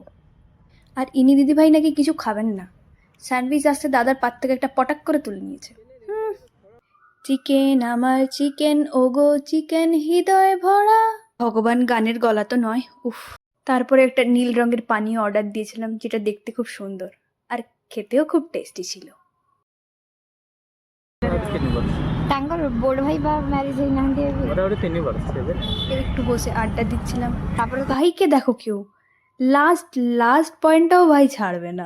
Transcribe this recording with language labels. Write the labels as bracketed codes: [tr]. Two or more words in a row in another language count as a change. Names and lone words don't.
[bn] আর ইনি দিদিভাই নাকি কিছু খাবেন না, স্যান্ডউইচ আসতে দাদার পাত থেকে একটা পটাক করে তুলে নিয়েছে। চিকেন আমার চিকেন, ওগো চিকেন হৃদয় ভরা। ভগবান, গানের গলা তো নয়। উফ। তারপরে একটা নীল রঙের পানীয় অর্ডার দিয়েছিলাম, যেটা দেখতে খুব সুন্দর আর খেতেও খুব টেস্টি ছিল। [or] ତାଙ୍କର ବଡ଼ ଭାଇ ବା ମ୍ୟାରେଜ ହେଇନାହାନ୍ତି ଏବେ। [bn] একটু বসে আড্ডা দিচ্ছিলাম, তারপরে ভাইকে দেখো কেউ লাস্ট পয়েন্টটাও ভাই ছাড়বে না।